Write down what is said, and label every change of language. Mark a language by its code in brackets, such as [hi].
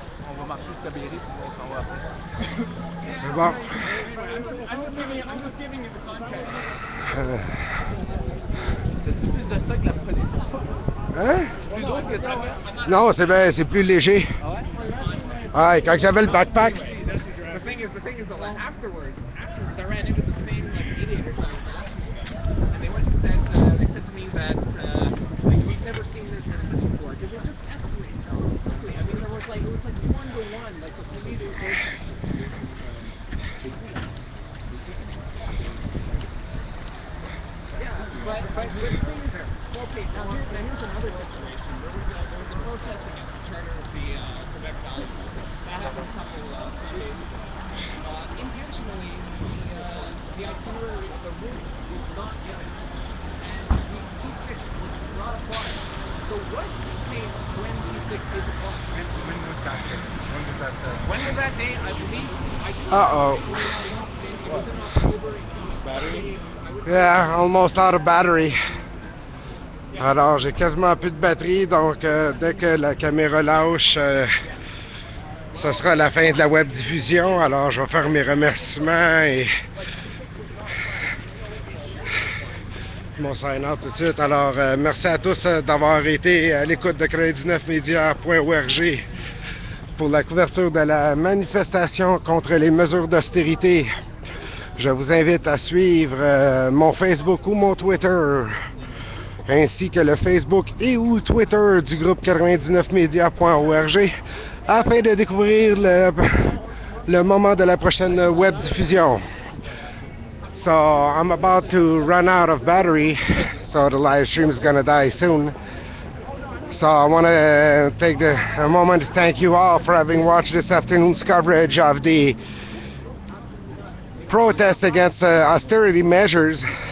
[fr] On va marcher jusqu'à Berry, puis on s'en va après. C'est bon. [en] I'm just giving you the context. [fr] C'est plus de ça que la police, c'est ça? Hein? C'est plus lourd que ça, ouais? Non, c'est plus léger. Ah ouais, quand j'avais le backpack. [en] The thing is afterwards, I ran into the same mediators I was asking, and they went and said, they said to me that we've never seen this happen before because it just escalates so quickly. I mean, it was like 1-to-1, like the police were. Yeah, but the thing is, okay, now here's another situation. There was a protest against the charter of the Quebec Valley. That happened a couple of days ago. Intentionally, the itinerary of the route was not given, and the P6 was not applied. So what indicates when P6 is applied? When was that day? When was that day? I believe. Uh-oh. It was in October. Battery? Yeah, almost out of battery. [fr] Alors, j'ai quasiment plus de batterie, donc dès que la caméra lâche, ça sera la fin de la web diffusion. Alors, je vais faire mes remerciements et mon sign-out tout de suite. Alors, merci à tous d'avoir été à l'écoute de 99media.org pour la couverture de la manifestation contre les mesures d'austérité. Je vous invite à suivre mon Facebook ou mon Twitter, ainsi que le Facebook et ou Twitter du groupe 99media.org afin de découvrir le moment de la prochaine web diffusion. [en] So I'm about to run out of battery, so the live stream is gonna die soon. So I want to take a moment to thank you all for having watched this afternoon's coverage of the protest against austerity measures.